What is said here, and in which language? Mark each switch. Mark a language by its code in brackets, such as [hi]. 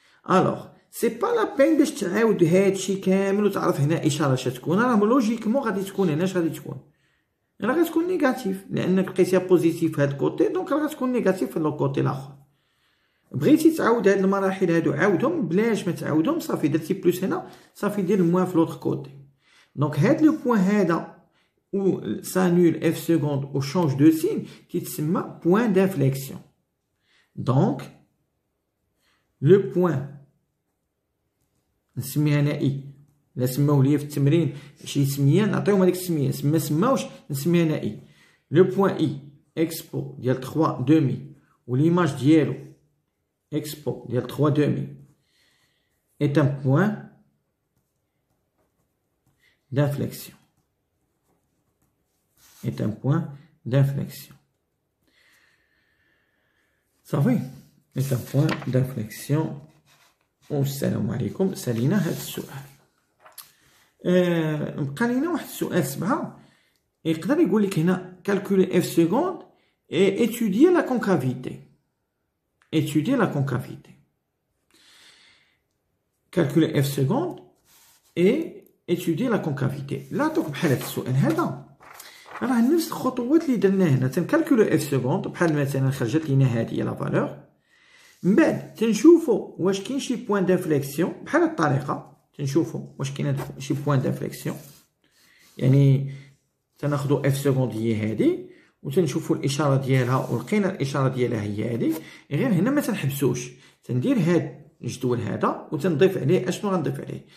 [ar] الوغ سي با لا بين باش تعاود هادشي كامل وتعرف هنا اشاره اش تكون، راه لوجيكمون غادي تكون هنا اش غادي تكون، راه غتكون نيجاتيف لانك لقيتيها بوزيتيف في هاد الكوتي، دونك راه غتكون نيجاتيف في الكوتي الاخر. بغيتي تعاود هاد المراحل هادو عاودهم، بلاش ما تعاودهم صافي درتي بلوس هنا صافي دير الموان في لوطخ كوتي. دونك هاد لو بوين هذا [fr] ou s'annule f seconde ou change de signe qui [ar] تسمى [fr] point d'inflexion. Donc le point [ar] نسميها انا اي، لا سماوه ليا في التمرين شي سميه نعطيهم هذيك السميه، سماوش نسميها انا اي. لو بوين اي اكسبو ديال 3 دومي و ليماج ديالو اكسبو ديال 3 دومي [fr] est un point d'inflexion. Est un point d'inflexion. صافي est un point d'inflexion. [ar] والسلام عليكم. سالينا هذا السؤال. بقى لينا واحد السؤال 7 يقدر يقول لك هنا [fr] calculer f seconde et étudier la concavité. Étudier la concavité. Calculer f seconde et étudier la concavité. [ar] لا توك بحال هذا السؤال هذا راه نفس الخطوات اللي درنا هنا. تنكالكولو اف سكوند بحال مثلا خرجت لينا هادي لا فالور، من بعد تنشوفو واش كاين شي بوين دانفليكسيون بحال هاد الطريقه، تنشوفو واش كاين شي بوين دانفليكسيون، يعني تناخدو اف سكوند هي هادي وتنشوفو الاشاره ديالها ولقينا الاشاره ديالها هي هادي، غير هنا ما تنحبسوش، تندير هاد الجدول هذا وتنضيف عليه اشنو غنضيف عليه.